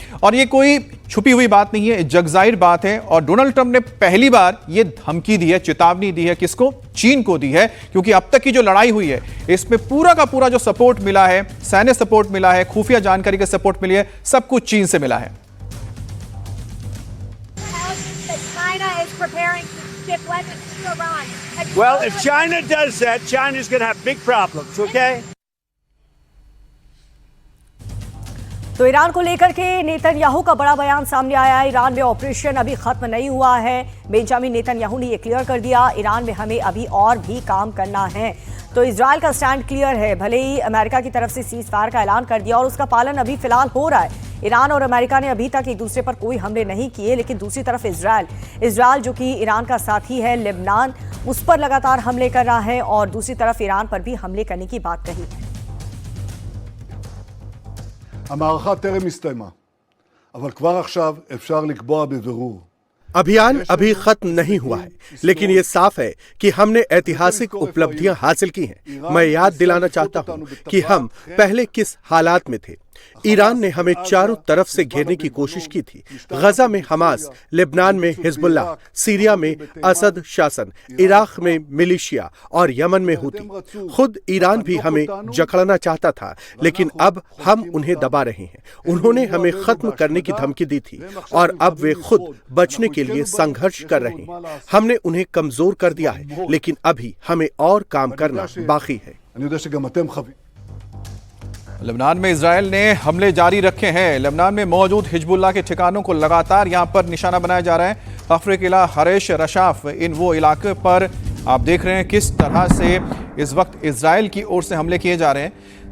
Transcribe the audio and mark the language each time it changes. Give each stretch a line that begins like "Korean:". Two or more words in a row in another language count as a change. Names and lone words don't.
Hindi: और ये कोई छुपी हुई बात नहीं है, जगजाहिर बात है। और डोनाल्ड ट्रंप ने पहली बार ये धमकी दी है, चेतावनी दी है, किसको? चीन को दी है, क्योंकि अब तक की जो लड़ाई हुई है इसमें पूरा का पूरा जो सपोर्ट मिला है, सैन्य सपोर्ट मिला है, खुफिया जानकारी का सपोर्ट मिली है, सब कुछ चीन से मिला है।
English: Well, if China does that, China's going to have big problems, okay?
Hindi: तो ईरान को लेकर के नेतन्याहू का बड़ा बयान सामने आया है। ईरान में ऑपरेशन अभी खत्म नहीं हुआ है। बेंजामिन नेतन्याहू ने ये क्लियर कर दिया, ईरान में हमें अभी और भी काम करना है। तो इजराइल का स्टैंड क्लियर है, भले ही अमेरिका की तरफ से
English: cease fire
Hindi: का ऐलान कर दिया और उसका पालन अभी फिलहाल हो रहा है। ईरान और अमेरिका ने अभी तक एक दूसरे पर कोई हमले नहीं किए, लेकिन दूसरी तरफ इजराइल जो कि ईरान का साथी है, लेबनान, उस पर लगातार हमले कर रहा है और दूसरी तरफ ईरान पर भी हमले करने की बात कही है।
Hebrew: המערכה טרם הסתיימה, אבל כבר עכשיו אפשר לקבוע בבירור.
Hindi: अभियान अभी खत्म नहीं हुआ है, लेकिन ये साफ है कि हमने ऐतिहासिक उपलब्धियां हासिल की हैं। मैं याद दिलाना चाहता हूं कि हम पहले किस हालात में थे। ईरान ने हमें चारों तरफ से घेरने की कोशिश की थी। गजा में हमास, लेबनान में हिजबुल्लाह, सीरिया में असद शासन, इराक में मिलिशिया और यमन में हुती। खुद ईरान भी हमें जकड़ना चाहता था, लेकिन अब हम उन्हें दबा रहे हैं। उन्होंने हमें खत्म करने की धमकी दी थी और अब वे खुद बचने के लिए संघर्ष कर रहे हैं। हमने उन्हें कमजोर कर दिया है, लेकिन अभी हमें और काम करना बाकी है।
Hebrew: אני יודע שגם אתם חווים.
Hindi: लेबनान में इजराइल ने हमले जारी रखे हैं। लेबनान में मौजूद हिजबुल्लाह के ठिकानों को लगातार यहां पर निशाना बनाया जा रहा है। हफ्र किला, हरेश, रशाफ, इन वो इलाके पर आप देख रहे हैं किस तरह से इस वक्त इजराइल की ओर से हमले किए जा रहे हैं।